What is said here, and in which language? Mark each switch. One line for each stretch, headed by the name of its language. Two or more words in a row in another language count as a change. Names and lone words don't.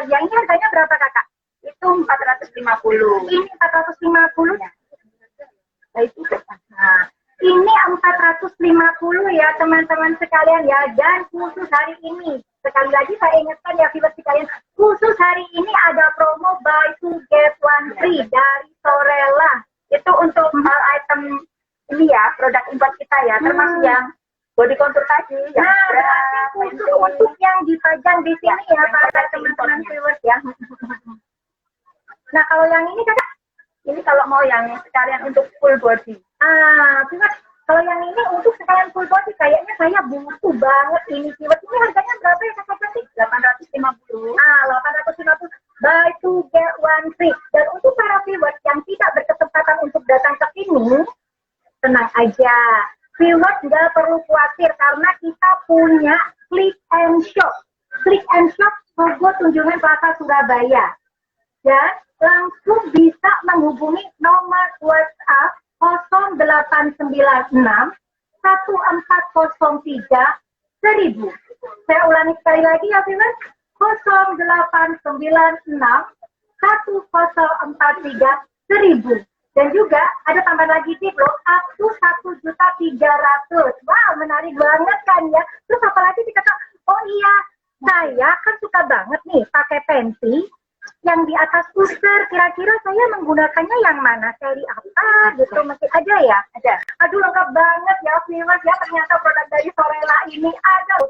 Indonesian: Ya, ini harganya berapa kakak? Itu 450. Ini 450 ya. Nah, itu nah, ini 450 ya teman-teman sekalian ya, dan khusus hari ini. Sekali lagi saya ingatkan ya viewers sekalian, khusus hari ini ada promo
English: buy 2 get 1 free
Indonesian: dari Sorella. Itu untuk item ini ya, produk impor kita ya, termasuk yang
English: body contour
Indonesian: tadi. Nah, berarti khusus untuk yang dipajang di sini ya para teman-teman viewers ya. Nah, kalau yang ini kakak? Ini kalau mau yang sekalian untuk
English: full body.
Indonesian: Viewers, kalau yang ini untuk sekalian
English: full body,
Indonesian: kayaknya saya butuh banget ini viewers. Ini harganya berapa ya kakak cantik? 850. 850.
English: Buy 2 get 1 free.
Indonesian: Dan untuk para viewers yang tidak berkesempatan untuk datang ke sini, tenang aja. Viewers nggak perlu khawatir karena kita punya Click and Shop. Click and Shop Sogo Tunjungan Plaza Surabaya. Dan langsung bisa menghubungi nomor WhatsApp 0896 1403 1000. Saya ulangi sekali lagi ya viewers, 0896 1043 1000. Dan juga ada tambahan lagi tip loh,
English: up to 1.300.000.
Indonesian: Wow, menarik banget kan ya. Terus apalagi dikata, oh iya, saya kan suka banget nih pakai panty yang di atas puser. Kira-kira saya menggunakannya yang mana? Seri apa gitu? Masih ada ya? Ada. Aduh, lengkap banget ya viewers ya. Ternyata produk dari Sorella ini ada loh.